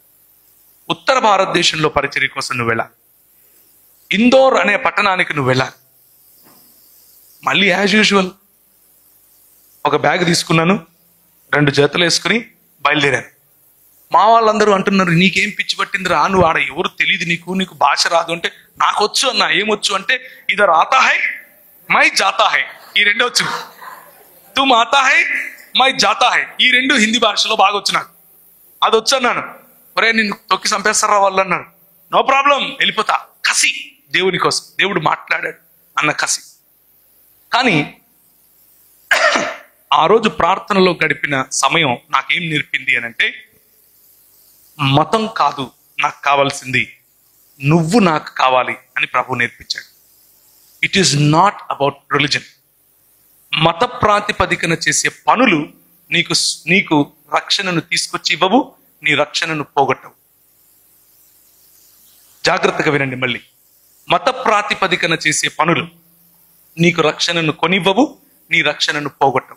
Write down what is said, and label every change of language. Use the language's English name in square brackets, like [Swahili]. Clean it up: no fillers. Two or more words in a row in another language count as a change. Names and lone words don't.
[Telugu] ఉత్తర భారతదేశంలో పరిచర్య కోసం నువ్వు వెళ్ళాలి, ఇందోర్ అనే పట్టణానికి నువ్వు వెళ్ళాలి. మళ్ళీ [English] as usual [Telugu] ఒక బ్యాగ్ తీసుకున్నాను, 2 జతలు వేసుకుని బయలుదేరాను. మా వాళ్ళందరూ అంటున్నారు, నీకేం పిచ్చి పట్టింది రా, నువ్వు ఆడ ఎవరు తెలియదు, నీకు భాష రాదు అంటే, నాకు వచ్చు అన్న. ఏమొచ్చు అంటే, [Hindi] इधर आता है मैं जाता है, [Telugu] ఈ 2 వచ్చు. [Hindi] तुम आता है मैं जाता है, [Telugu] ఈ 2 హిందీ భాషలో బాగా వచ్చు నాకు. అది వచ్చు అన్నాను. ఒరే నిన్ను తొక్కి చంపేస్తారా వాళ్ళు అన్నారు. [English] No problem, వెళ్ళిపోతా. [Telugu] కసి, దేవుని కోసం, దేవుడు మాట్లాడాడు అన్న కసి. కానీ ఆ రోజు ప్రార్థనలో గడిపిన సమయం నాకేం నేర్పింది అని అంటే, మతం కాదు నాకు కావాల్సింది, నువ్వు నాకు కావాలి అని ప్రభు నేర్పించాడు. [English] It is not about religion. [Telugu] మత ప్రాతిపదికన చేసే పనులు నీకు రక్షణను తీసుకొచ్చి ఇవ్వవు, నీ రక్షణను పోగొట్టవు. జాగ్రత్తగా వినండి మళ్ళీ. మత ప్రాతిపదికన చేసే పనులు నీకు రక్షణను కొనివ్వవు, నీ రక్షణను పోగొట్టవు.